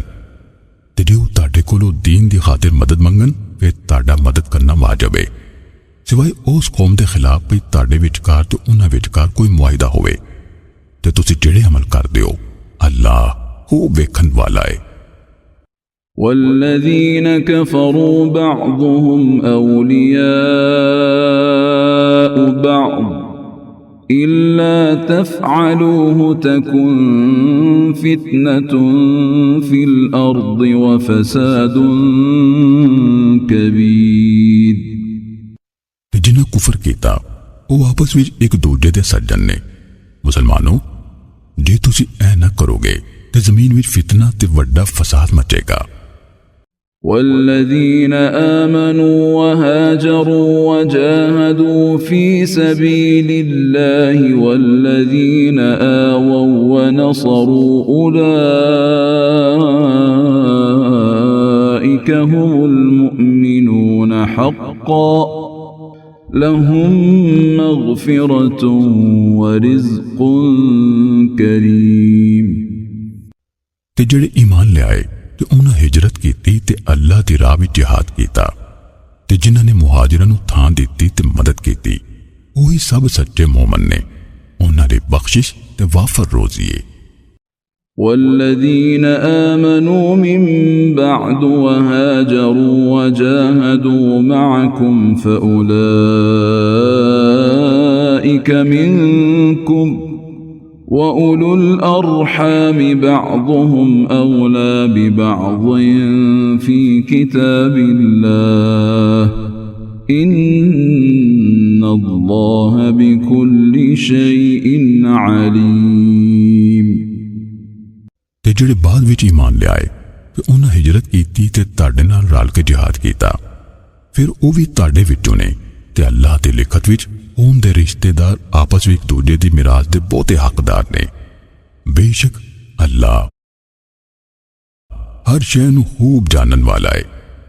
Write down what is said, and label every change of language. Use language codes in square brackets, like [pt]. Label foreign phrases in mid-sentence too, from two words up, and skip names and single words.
[pa] تے جے تہاڈے کولوں دین دی خاطر مدد منگن فیر تہاڈا مدد کرنا واجب ہے سوائے اس قوم دے خلاف بھئی تہاڈے وچکار تے اوہناں وچکار کوئی معاہدہ ہووے تے تسیں جیہڑے عمل کردے ہو اللہ خوب ویکھن والا ہے. [ar] والذين كفروا بعضهم أولياء بعض إلا تفعلوه تكن فتنة في الأرض وفساد كبير. [pa] جنہاں کفر کیتا او آپس وچ اک دوجے دے سجن نے. مسلمانو جے تسیں اے نہ کروگے تے زمین وچ فتنہ تے وڈا فساد مچے گا. [ar] والذين آمنوا وهاجروا وجاهدوا في سبيل الله والذين آووا ونصروا أولئك هم المؤمنون حقا لهم مغفرة ورزق كريم [pa] تے جیہڑے ایمان لے آئے تے اوہناں ہجرت کیتی تے اللہ دی راہ وچ جہاد کیتا تے جنہاں نے مہاجراں نوں تھاں دتی تے مدد کیتی اوہی سب سچے مومن نے اوہناں دی بخشش تے وافر روزی ہے. [ar] والذين آمنوا من بعد وهاجروا وجاهدوا معكم فأولئك منكم وأولو الأرحام بعضهم أولى ببعض في كتاب الله إن الله بكل شيء عليم [pa] تے جیہڑے بعد وچ ایمان لے آئے تے اوہناں ہجرت کیتی تے تہاڈے نال رل کے جہاد کیتا فیر او وی تہاڈے وچوں نے تے اللہ دے لکھت وچ اون دے رشتہ دار آپس وچ دوجے دی میراث دے بہتے حقدار نے. بے شک اللہ ہر شے نوں خوب جانن والا ہے.